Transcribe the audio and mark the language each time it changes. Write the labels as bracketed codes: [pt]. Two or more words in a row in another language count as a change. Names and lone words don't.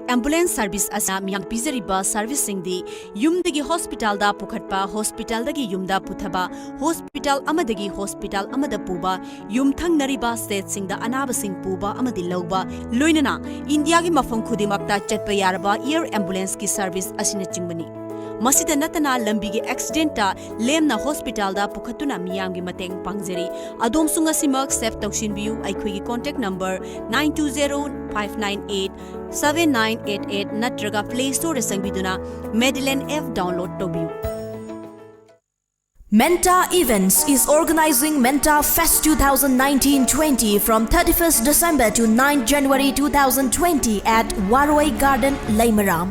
[en] Ambulance Service [mni] asa miyam pizari ba service singdi yumdagi hospital da pukhatpa hospital dagi yumda puthaba hospital amadagi hospital amada puba yumthang nariba state singda anaba sing puba amadi lawba loinana India gi mafam khudimakta chatpa yaraba [en] air ambulance [mni] ki service asina chingbani. Masida natana lambi gi accident ta lemna hospital da pukhatuna miyam gi mateng pangjari adom sunga simak save tawshin biu aikhoi gi [en] contact number [mni] 9205987988 natraga [en] play store [mni] sangbiduna Madeline F download tobiu. [en] Menta Events is organizing Menta Fest 2019-20 from 31st December to 9th January 2020 at Waroi Garden, Laimaram.